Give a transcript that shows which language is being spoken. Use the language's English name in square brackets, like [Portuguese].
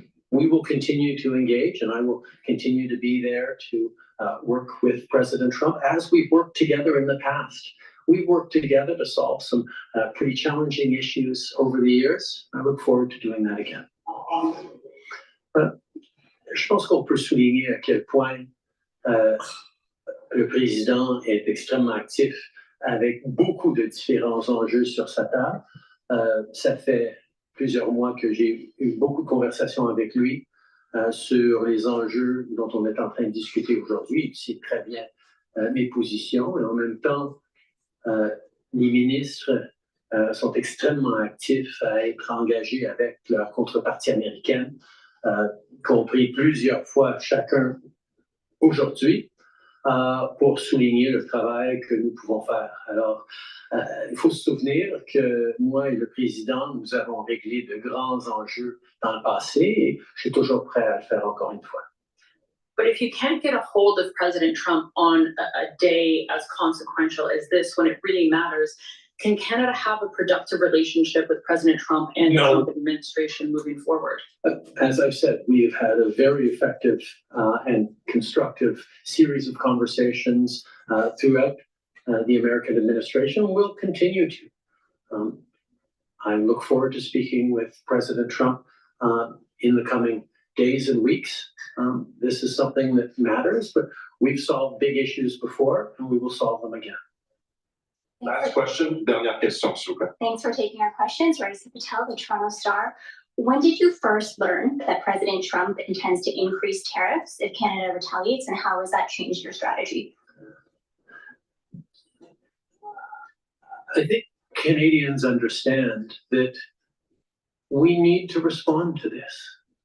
[English] We will continue to engage, and I will continue to be there to work with President Trump as we've worked together in the past. We've worked together to solve some pretty challenging issues over the years. I look forward to doing that again. [French] Je pense qu'on peut souligner à quel point le président est extrêmement actif avec beaucoup de différents enjeux sur sa table. Ça fait plusieurs mois que j'ai eu beaucoup de conversations avec lui sur les enjeux dont on est en train de discuter aujourd'hui. Il sait très bien mes positions et en même temps, les ministres sont extrêmement actifs à être engagés avec leur contrepartie américaine, compris plusieurs fois chacun aujourd'hui, pour souligner le travail que nous pouvons faire. Alors, il faut se souvenir que moi et le président, nous avons réglé de grands enjeux dans le passé et je suis toujours prêt à le faire encore une fois. [English] But if you can't get a hold of President Trump on a day as consequential as this, when it really matters, can Canada have a productive relationship with President Trump and the Trump administration moving forward? As I've said, we have had a very effective and constructive series of conversations throughout the American administration. We'll continue to. I look forward to speaking with President Trump in the coming days and weeks. This is something that matters, but we've solved big issues before and we will solve them again. Last question, [French] dernière question, s'il vous plaît. [English] Thanks for taking our questions. Raisa Patel, the Toronto Star. When did you first learn that President Trump intends to increase tariffs if Canada retaliates, and how has that changed your strategy? I think Canadians understand that we need to respond to this.